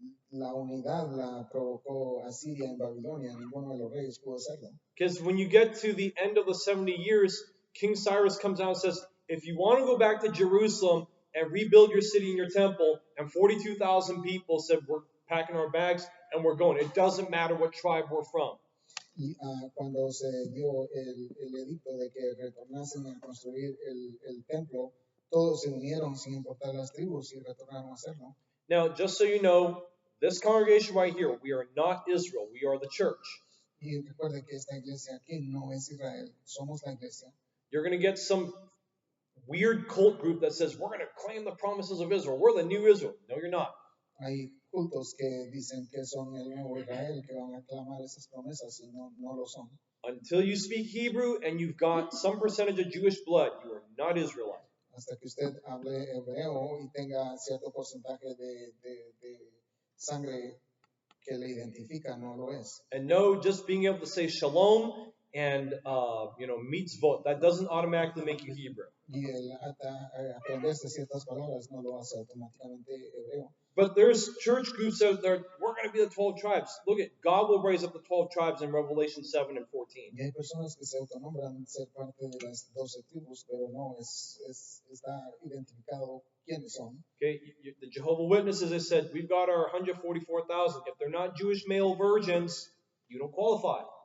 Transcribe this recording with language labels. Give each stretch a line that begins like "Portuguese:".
Spanish: La unidad la provocó Asiria en Babilonia. Ninguno de los reyes pudo hacerlo.
English: Because when you get to the end of the 70 years, King Cyrus comes out and says, if you want to go back to Jerusalem and rebuild your city and your temple, and 42,000 people said, we're packing our bags and we're going. It doesn't matter what tribe we're from.
Spanish: Y cuando se dio el edicto de que retornasen a construir el templo, todos se unieron sin importar las tribus y retornaron a hacerlo.
English: Now, just so you know, this congregation right here, we are not Israel. We are the church.
Spanish: Y recuerde que esta iglesia aquí no es Israel, somos la iglesia.
English: You're going to get some weird cult group that says, we're going to claim the promises of Israel. We're the new Israel. No, you're not.
Spanish: Hay cultos que dicen que son el nuevo Israel, que van a clamar esas promesas y no lo son.
English: Until you speak Hebrew and you've got some percentage of Jewish blood, you are not Israelite.
Spanish: Hasta que usted hable hebreo y tenga cierto porcentaje de sangre que le identifica, no lo es.
English: And no, just being able to say shalom and mitzvot, that doesn't automatically make you Hebrew.
Spanish: Y el aprenderse ciertas palabras no lo hace automáticamente hebreo.
English: But there's church groups out there, we're going to be the 12 tribes. Look at, God will raise up the 12 tribes in Revelation 7 and 14.
Spanish: Y hay personas que se autonombran ser parte de las 12 tribus, pero no está identificado quiénes son.
English: Okay, the Jehovah Witnesses, I said, we've got our 144,000. If they're not Jewish male virgins, you don't qualify.